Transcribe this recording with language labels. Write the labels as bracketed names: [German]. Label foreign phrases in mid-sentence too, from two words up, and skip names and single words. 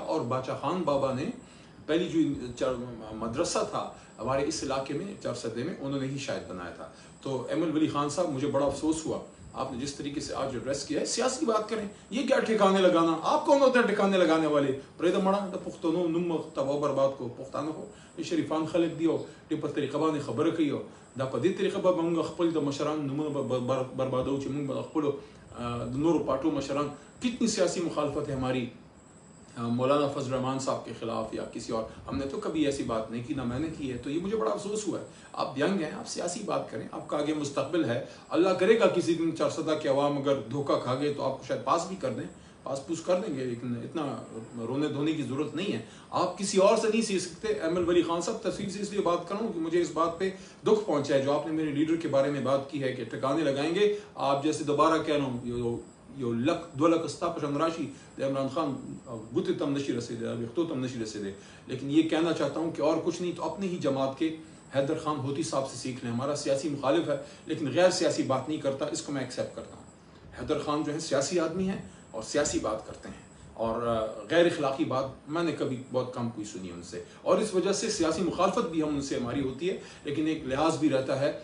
[Urdu] اور باچا خان بابا نے پہلی جو مدرسہ تھا ہمارے اس علاقے میں چرسدے میں, انہوں نے ہی شاید بنایا تھا. تو ایمن ولی خان صاحب, مجھے بڑا افسوس ہوا آپ نے جس طریقے سے آج ایڈریس کیا ہے. سیاسی بات کریں, یہ کیا ٹھکانے لگانا, آپ کون ہوتے ہیں ٹھکانے لگانے والے؟ [Pashto] پریدا مڑا دا پختونو نم تباہ برباد کو پختانو ہو یہ شریفان خلق دیو ٹی پر طریقہ باندې خبره کوي دا په دې طریقه به موږ خپل د مشران نمونه بربادو چې موږ به خپل د نورو پارټو مشران. [Urdu] کتنی سیاسی مخالفت ہے ہماری مولانا فضل الرحمان صاحب کے خلاف یا کسی اور, ہم نے تو کبھی ایسی بات نہیں کی, نہ میں نے کی ہے. تو یہ مجھے بڑا افسوس ہوا ہے. آپ ینگ ہیں, آپ سیاسی بات کریں, آپ کا آگے مستقبل ہے. اللہ کرے گا کسی دن چرسدہ کے عوام اگر دھوکہ کھا گئے تو آپ کو شاید پاس بھی کر دیں, پاس پوس کر دیں گے, لیکن اتنا رونے دھونے کی ضرورت نہیں ہے. آپ کسی اور سے نہیں سیکھ سکتے. ایمن ولی خان صاحب, تفصیل سے اس لیے بات کروں کہ مجھے اس بات پہ دکھ پہنچا ہے جو آپ نے میرے لیڈر کے بارے میں بات کی ہے کہ ٹھکانے لگائیں گے. آپ جیسے دوبارہ کہہ رہا ہوں, [Pashto] یو لک 2 لک استا پشن راشی عمران خان گوتے تم نشی رسے دے, وقتو تم نشی رسے دے. [Urdu] لیکن یہ کہنا چاہتا ہوں کہ اور کچھ نہیں تو اپنے ہی جماعت کے حیدر خان ہوتی صاحب سے سیکھ لیں. ہمارا سیاسی مخالف ہے لیکن غیر سیاسی بات نہیں کرتا, اس کو میں ایکسیپٹ کرتا ہوں. حیدر خان جو ہے سیاسی آدمی ہیں اور سیاسی بات کرتے ہیں, اور غیر اخلاقی بات میں نے کبھی بہت کم کوئی سنی ان سے, اور اس وجہ سے سیاسی مخالفت بھی ہم ان سے ہماری ہوتی ہے, لیکن ایک لحاظ بھی رہتا ہے.